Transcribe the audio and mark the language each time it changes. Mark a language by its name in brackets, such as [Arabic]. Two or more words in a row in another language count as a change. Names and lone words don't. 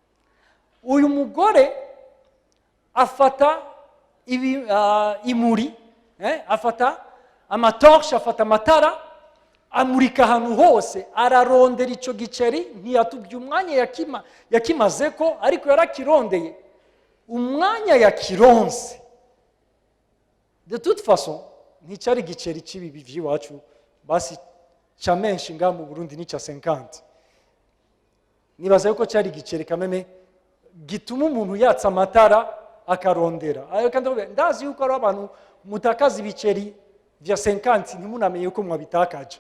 [Rundi] Uyu mugore afata imuri, afata amatorshe, afata amatara, amurika ahantu hose, ararondera icyo giceri, ntiyatubye umwanya yakimaze ko, ariko yarakirondeye umwanya yakironse. [French] De toute façon [Rundi] nticyari igiceri cy'ibibi by'iwacu basi cya menshi ngaha mu Burundi ni cya 50. Nibaza yuko cyari igiceri kameme gituma umuntu yatsa amatara akarondera. Kandi ndazi yuko ari abantu mutakaza ibiceri vya 50 ntimunamenye yuko mwabitakaje.